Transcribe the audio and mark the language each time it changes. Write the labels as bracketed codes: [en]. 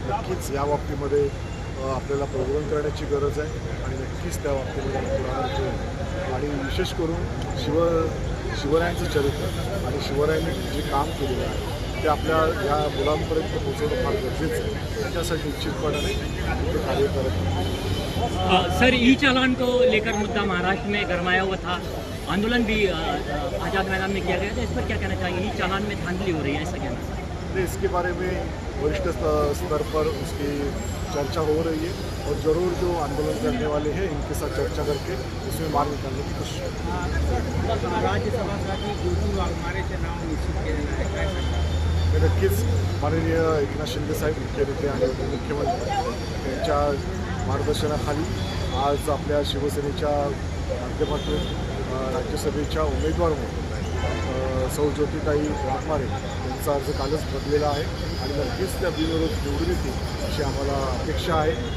[mr] नक्कीच या बाबतीमध्ये आपल्याला प्रबोधन करण्याची गरज आहे आणि नक्कीच त्या बाबतीमध्ये पुढाकार घेऊन आणि विशेष करून शिवरायांचं चरित्र आणि शिवरायांनी जे काम केलेलं आहे ते आपल्या या मुलांपर्यंत पोहोचवणं फार गरजेचं आहे. त्यासाठी निश्चितपणाने ते कार्य करत आहे. [hi] सर, ई चालान को लेकर मुद्दा महाराष्ट्र में गरमाया हुआ था, आंदोलन भी आज़ाद मैदान में किया गया था, इस पर क्या कहना चाहिए? ई चालान में धांधली हो रही है, ऐसा कहना है? इसके बारे में वरिष्ठ स्तर पर उसकी चर्चा हो रही है और ज़रूर जो आंदोलन करने वाले हैं इनके साथ चर्चा करके उसमें मार्ग निकालने की कोशिश करेंगे. [mr] राज्यसभासाठी ज्योती वाघमारेचे नाव निश्चित केलेलं आहे, काय सांगता? नक्कीच माननीय एकनाथ शिंदे साहेब मुख्यमंत्री आणि उपमुख्यमंत्री यांच्या मार्गदर्शनाखाली आज आपल्या शिवसेनेच्या माध्यमातून राज्यसभेच्या उमेदवार म्हणून सौ ज्योतिताई वाघमारे यांचा अर्ज कालच भरलेला आहे आणि नक्कीच त्या बिनविरोध निवडून येतील अशी आम्हाला अपेक्षा आहे.